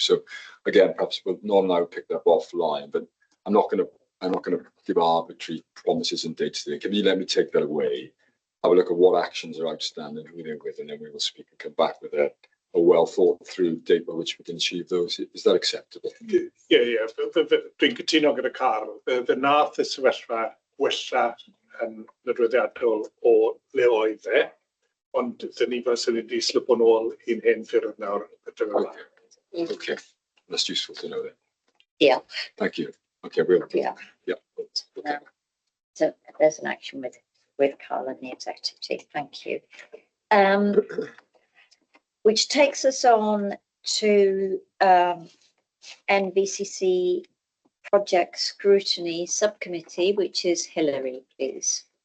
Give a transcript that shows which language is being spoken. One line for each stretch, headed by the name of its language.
English: So again, perhaps Norm and I will pick that up offline, but I'm not going to give arbitrary promises and dates today. Can you let me take that away? Have a look at what actions are outstanding, who they're with, and then we will speak and come back with a well thought through date by which we can achieve those. Is that acceptable?
Welsh: Ie. Dwi'n cytuno gyda Carl. Fe nath y sefyllfa wella yn nodweddiadol o le oedd e, ond dyn ni fel sy'n wedi slip o'n ôl i'n hen ffyrdd nawr.
English: Okay, that's useful to know that. Yeah. Thank you. Okay, we'll. Yeah. Okay. So there's an action with Carl and the executive team. Thank you. Which takes us on to NVCC Project Scrutiny Subcommittee, which is Hilary, please.